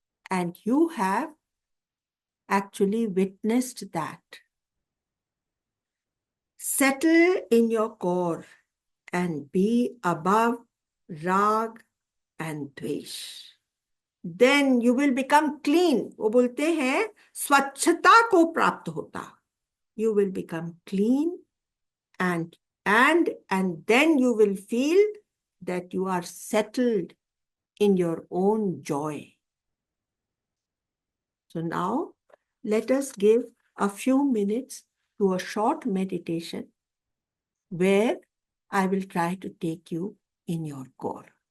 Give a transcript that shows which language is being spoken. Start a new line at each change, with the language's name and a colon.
English: And you have actually witnessed that. Settle in your core and be above rag and dvesh. Then you will become clean.
Hindi: वो बोलते हैं स्वच्छता को प्राप्त होता.
English: You will become clean and then you will feel that you are settled in your own joy. So now let us give a few minutes to a short meditation where I will try to take you in your core.